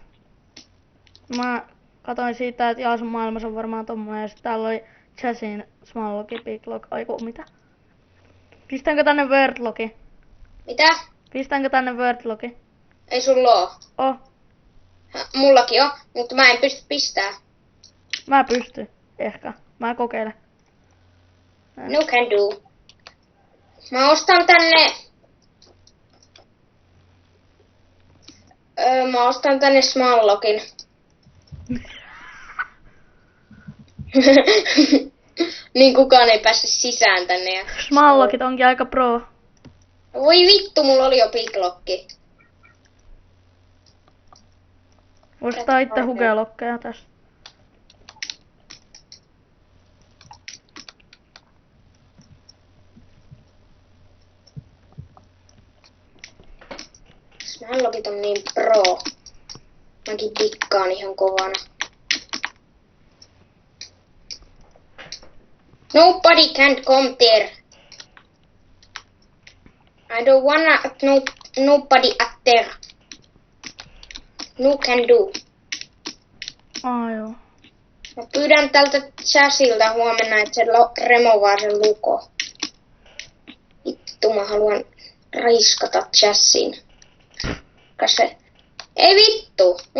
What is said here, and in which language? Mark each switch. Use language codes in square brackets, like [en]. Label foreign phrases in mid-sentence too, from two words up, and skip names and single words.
[fi] Mä katoin siitä, että Jaasun maailmassa on varmaan tommonen, ja sit täällä oli Chassin Smalllogi, Biglock, aiku mitä? Pistänkö tänne Wordlogi? Mitä? Pistänkö tänne Wordlogi? Ei sulla oo. Oh, Mullakin on, mutta mä en pysty pistää. mä pystyn. Ehkä. Mä kokeilen. [en] No can do. [fi] Mä ostan tänne... mä ostan tänne Smallogin. Niin kukaan ei päässyt sisään tänne. Ja... Smallogit onkin aika pro. Voi vittu, mulla oli jo Biglocki. Ostaa itse hugelokkeja tästä. Smallogit on niin pro. Mäkin dikkaan ihan kovana. [en] Nobody can't come there. I don't wanna nobody up there. No can do. [fi] Joo. Mä pyydän tältä Chassilta huomenna, että se removaa sen luko. Vittu, mä haluan raiskata Chassin. Ei vittu.